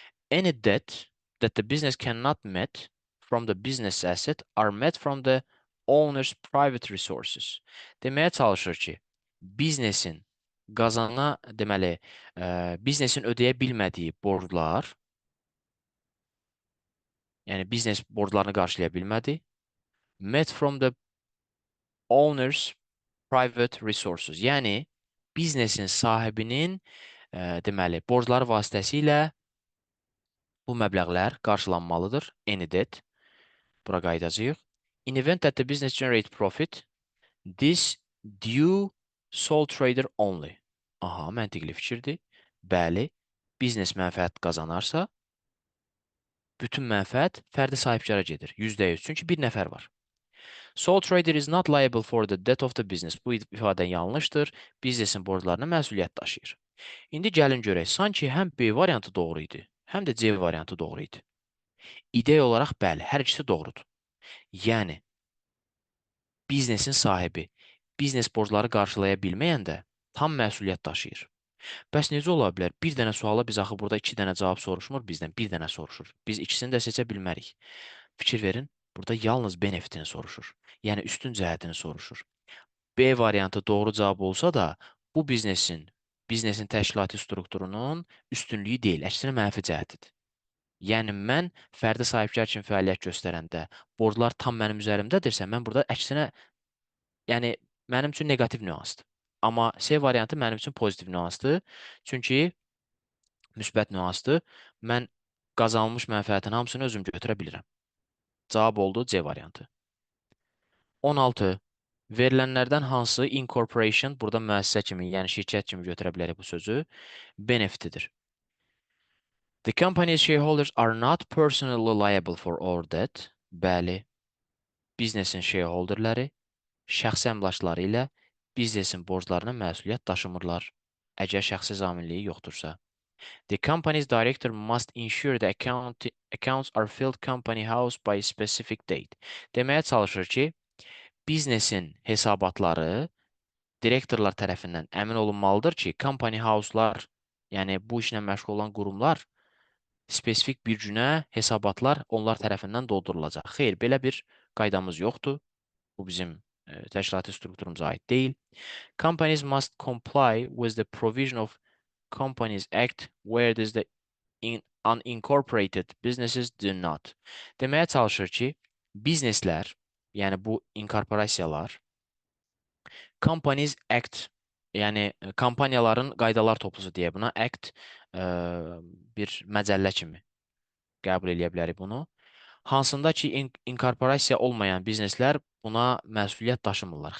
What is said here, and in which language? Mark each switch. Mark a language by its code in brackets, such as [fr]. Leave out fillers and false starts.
[en] Any debt that the business cannot met from the business asset are met from the owner's private resources. [az] Deməyə çalışır ki, biznesin qazana, deməli, biznesin ödəyə bilmədiyi borclar, yəni biznes borclarını qarşılaya bilmədi, [en] met from the owner's private resources. [az] Yəni, biznesin sahibinin, deməli, borcları vasitəsilə bu məbləğlər qarşılanmalıdır. [en] Any debt. [az] Bura qayıdacağıq. [en] In event that the business generate profit, this due sole trader only. [az] Aha, məntiqli fikirdir. Bəli, biznes mənfəət qazanarsa, bütün mənfəət fərdi sahibkara gedir. %100. Çünki bir nəfər var. [en] Sole trader is not liable for the debt of the business. [az] Bu ifadə yanlışdır. Biznesin borclarına məsuliyyət daşıyır. İndi gəlin görək. Sanki həm B variantı doğru idi, həm də C variantı doğru idi. İdeya olaraq bəli, hər ikisi doğrudur. Yəni, biznesin sahibi biznes borcları qarşılaya bilməyəndə tam məsuliyyət daşıyır. Bəs necə ola bilər? Bir dənə suala biz axı burada 2 dənə cavab soruşmur, bizdən bir dənə soruşur. Biz ikisini də seçə bilmərik. Fikir verin, burada yalnız benefitini soruşur. Yəni üstün cəhətini soruşur. B variantı doğru cavab olsa da, bu biznesin təşkilati strukturunun üstünlüyü deyil, əksinə mənfi cəhətidir. Yəni mən fərdi sahibkar kimi fəaliyyət göstərəndə borclar tam mənim üzərimdədirsə, mən burada əksinə, yəni mənim üçün neqativ nüansdır. Amma C variantı mənim üçün pozitiv nüansdır. Çünki müsbət nüansdır. Mən qazanılmış mənfəətin hamısını özüm götürə bilirəm. Cavab oldu C variantı. 16. Verilənlərdən hansı incorporation, burada müəssisə kimi, yəni şirkət kimi götürə bilərik bu sözü, benefitidir. [en] The company's shareholders are not personally liable for all debt. [az] Bəli, biznesin shareholderləri şəxsi əmlakları ilə biznesin borclarına məsuliyyət daşımırlar, əgər şəxsi zaminliyi yoxdursa. [en] The company's director must ensure the accounts are filled company house by specific date. [az] Deməyə çalışır ki, biznesin hesabatları direktorlar tərəfindən əmin olunmalıdır ki, company house'lar, yəni bu işlə məşğul olan qurumlar, spesifik bir günə hesabatlar onlar tərəfindən doldurulacaq. Xeyr, belə bir qaydamız yoxdur. Bu bizim təşkilati strukturumuza aid deyil. [en] Companies must comply with the provision of Companies Act where does the unincorporated businesses do not. [az] Deməyə çalışır ki, bizneslər, yəni bu inkorporasiyalar, Companies Act, yəni kompaniyaların qaydalar toplusu deyə buna, Act bir məcəllə kimi qəbul eləyə bilərik bunu. Hansında ki, inkorporasiya olmayan bizneslər buna məsuliyyət daşımırlar.